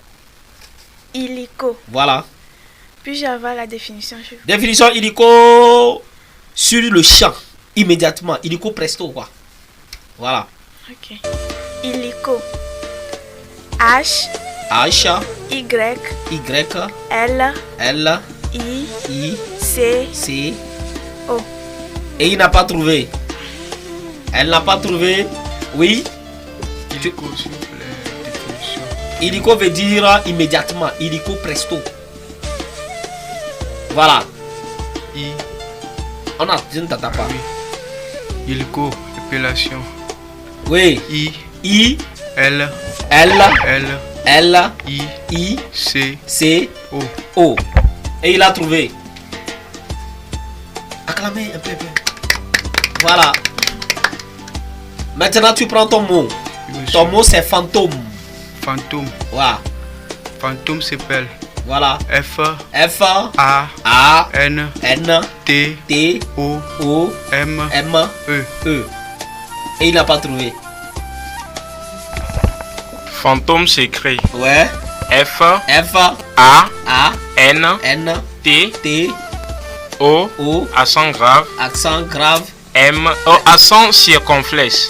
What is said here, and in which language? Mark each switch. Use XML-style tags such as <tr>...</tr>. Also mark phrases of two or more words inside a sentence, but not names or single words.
<fr>Illico. Voilà. Puis-je avoir la définition? Définition illico sur le champ, immédiatement. Illico presto, quoi. Voilà. Ok. Illico. H. Y. L. I. C. O. Et il n'a pas trouvé. Elle n'a pas trouvé. Oui. Illico veut dire immédiatement. Illico presto. Voilà. I. On a, je ne t'entends pas. Oui. Illico, épilation. Oui. I. L. I. C. O. Et il a trouvé. Acclamez un peu. Voilà. Maintenant, tu prends ton mot. Ton mot, c'est fantôme. Fantôme. Voilà. Fantôme s'appelle. Voilà. F. A. N. T. O. M. E. Et il n'a pas trouvé. Fantôme s'écrit. Ouais. F. A. N. T. O. Accent grave. M. Accent circonflexe.</fr>